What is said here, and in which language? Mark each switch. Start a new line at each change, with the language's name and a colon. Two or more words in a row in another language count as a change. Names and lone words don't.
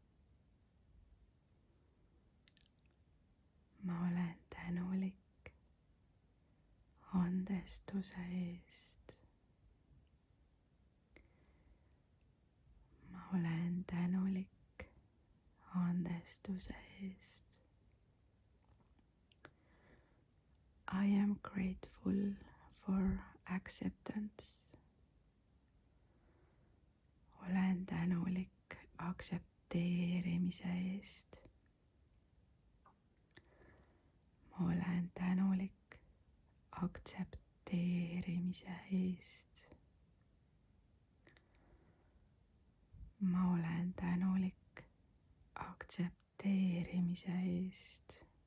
Estonian: Ma olen tänulik andestuse eest. Ma olen tänulik andestuse eest.
English: I am grateful for acceptance.
Estonian: Olen tänulik aktsepteerimise eest. Ma olen tänulik aktsepteerimise eest. Ma olen tänulik aktsepteerimise eest.